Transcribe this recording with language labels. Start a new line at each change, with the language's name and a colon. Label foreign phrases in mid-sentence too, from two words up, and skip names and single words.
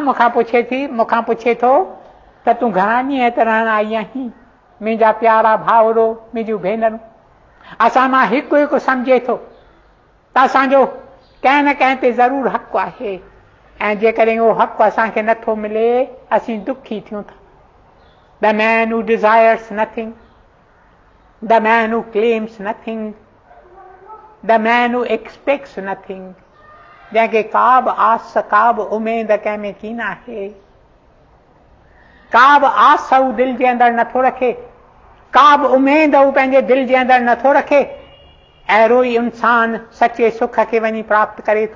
Sindhi: मूंखां पुछे थो त तूं घणा ॾींहं हिते रहण आई आहीं। मुंहिंजा प्यारा भाउरो, मुंहिंजूं भेनरूं, असां मां हिकु हिकु सम्झे थो त असांजो कंहिं न कंहिं ते ज़रूरु हक़ आहे। ऐं जेकॾहिं उहो हक़ असांखे नथो मिले असीं दुखी थियूं था.
English: The man who desires nothing, the man who claims nothing, the man who expects nothing,
Sindhi: जंहिंखे का बि आस का बि उमेद कंहिं में की न आहे, का बि आस हू दिलि जे अंदरि नथो रखे, का बि उमेद हू पंहिंजे दिलि जे अंदरि नथो रखे, अहिड़ो ई इंसान सचे सुख खे वञी प्राप्त करे थो.